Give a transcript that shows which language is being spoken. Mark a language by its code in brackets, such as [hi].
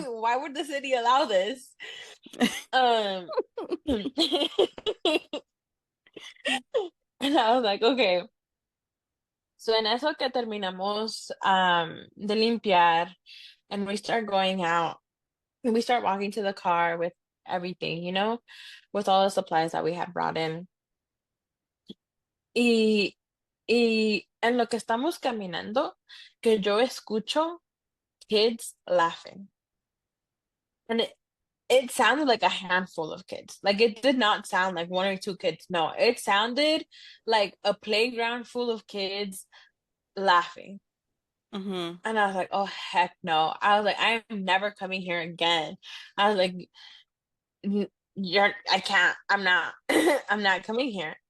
[en] Why would the city allow this? Um, and I was like, okay. So [es] en eso que terminamos de limpiar [en] and we start going out and we start walking to the car with everything, with all the supplies that we had brought in. [es] Y, y en lo que estamos caminando, que yo escucho [en] kids laughing. And it sounded like a handful of kids. Like it did not sound like one or two kids. No, it sounded like a playground full of kids laughing. Mm-hmm. And I was like, oh heck no. I was like, I am never coming here again. I was like, I can't, I'm not, I'm not coming here.